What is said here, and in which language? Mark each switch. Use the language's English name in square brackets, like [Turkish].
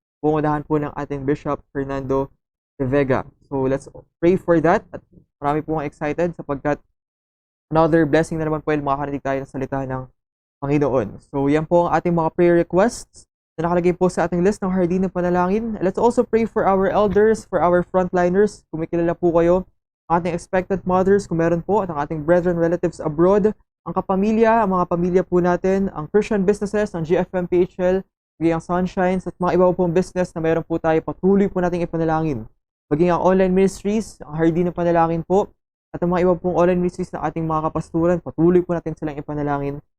[Filipino] Pungunahan po ng ating Bishop Fernando de Vega. [English] So let's pray for that. [Filipino] At marami po excited sapagkat another blessing na naman po ay makakarinig tayo ng salita ng Panginoon. So yan po ang ating mga prayer requests na nakalagay po sa ating list ng Hardin ng Panalangin. [English] Let's also pray for our elders, for our frontliners. [Filipino] Kung may kilala po kayo, ating expectant mothers kung meron po, at ang ating brethren, relatives abroad, ang kapamilya, ang mga pamilya po natin, ang Christian businesses, ang GFM PHL, maging ang Sunshines, at mga iba pong business na meron po tayo, patuloy po nating ipanalangin. Maging ang online ministries, ang Hardin ng Panalangin po, at ang mga iba pong online ministries ng ating mga kapasturan, patuloy po natin silang ipanalangin.